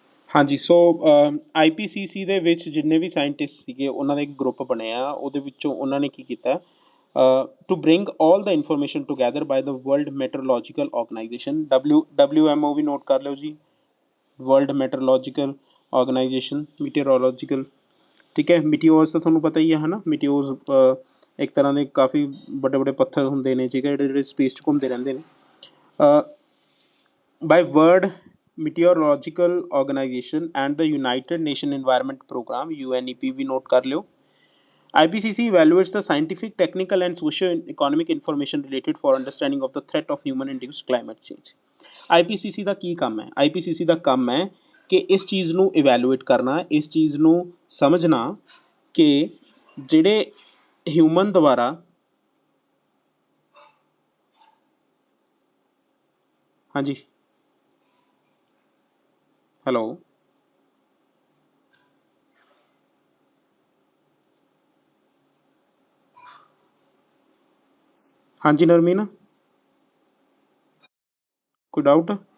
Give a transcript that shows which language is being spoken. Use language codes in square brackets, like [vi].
[pa] हाँ जी, सो IPCC ਦੇ ਵਿੱਚ ਜਿੰਨੇ ਵੀ ਸਾਇੰਟਿਸਟ ਸੀਗੇ ਉਹਨਾਂ ਦਾ ਇੱਕ ਗਰੁੱਪ ਬਣਿਆ, ਉਹਦੇ ਵਿੱਚੋਂ ਉਹਨਾਂ ਨੇ ਕੀ ਕੀਤਾ, [en] To bring all the information together by the world meteorological organization. [pa] WMO we note ਕਰ ਲਿਓ ਜੀ, ਵਰਲਡ ਮੈਟਰੋਲੋਜੀਕਲ ਆਰਗੇਨਾਈਜੇਸ਼ਨ, ਮੀਟੀਓਰੋਲੋਜੀਕਲ। ਠੀਕ ਹੈ, ਮੀਟੀਓਰਸ ਤਾਂ ਤੁਹਾਨੂੰ ਪਤਾ ਹੀ ਹੈ ਨਾ, ਮੀਟੀਓਰਸ ਇੱਕ ਤਰ੍ਹਾਂ ਦੇ ਕਾਫੀ ਵੱਡੇ ਵੱਡੇ ਪੱਥਰ ਹੁੰਦੇ ਨੇ, ਠੀਕ ਹੈ, ਜਿਹੜੇ ਸਪੇਸ 'ਚ ਘੁੰਮਦੇ ਰਹਿੰਦੇ ਨੇ। [en] by World Meteorological Organization and the United Nations Environment Program UNEP [hi] भी नोट कर लो। [en] IPCC evaluates the scientific, technical and socio-economic information related for understanding of the threat of human-induced climate change। [pa] IPCC ਦਾ ਕੀ ਕੰਮ ਹੈ? IPCC ਦਾ ਕੰਮ ਹੈ ਕਿ ਇਸ ਚੀਜ਼ ਨੂੰ ਇਵੈਲੂਏਟ ਕਰਨਾ, ਇਸ ਚੀਜ਼ ਨੂੰ ਸਮਝਣਾ ਕਿ ਜਿਹੜੇ ਹਿਊਮਨ ਦੁਆਰਾ [hi] हाँ जी हेलो हाँ जी नरमीन, कोई डाउट?